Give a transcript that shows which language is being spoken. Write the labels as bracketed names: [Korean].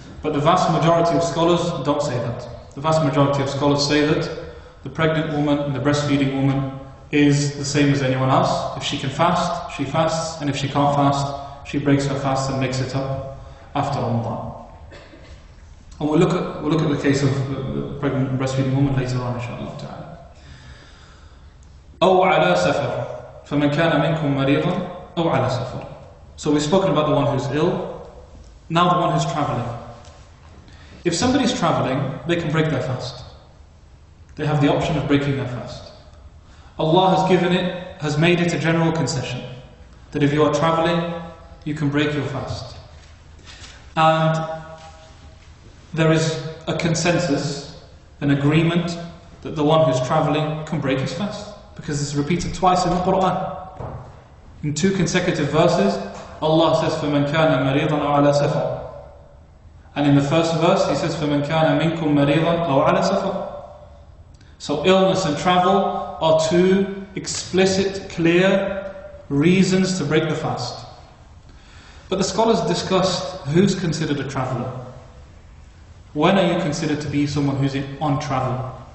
[English] But the vast majority of scholars don't say that. The vast majority of scholars say that the pregnant woman and the breastfeeding woman is the same as anyone else. If she can fast, she fasts, and if she can't fast, she breaks her fast and makes it up after Ramadan. And we'll look at the case of the pregnant and breastfeeding woman later on, inshallah ta'ala. [Arabic] أو على سفر فمن كان منكم مريضا أو على سفر. [English] So we've spoken about the one who's ill, now the one who's traveling. If somebody's traveling, they can break their fast. They have the option of breaking their fast. Allah has made it a general concession that if you are traveling, you can break your fast. And there is a consensus, an agreement, that the one who's traveling can break his fast, because it's repeated twice in the Quran. In 2 consecutive verses, Allah says, [Arabic] فَمَنْ كَانَ مَرِيضًا أَوْ عَلَى سَفَرٍ. [English] And in the first verse, He says, [Arabic] فَمَنْ كَانَ مِنْكُمْ مَرِيضًا أَوْ عَلَى سَفَرٍ. [English] So illness and travel are 2 explicit, clear reasons to break the fast. But the scholars discussed who's considered a traveller. When are you considered to be someone who's on travel?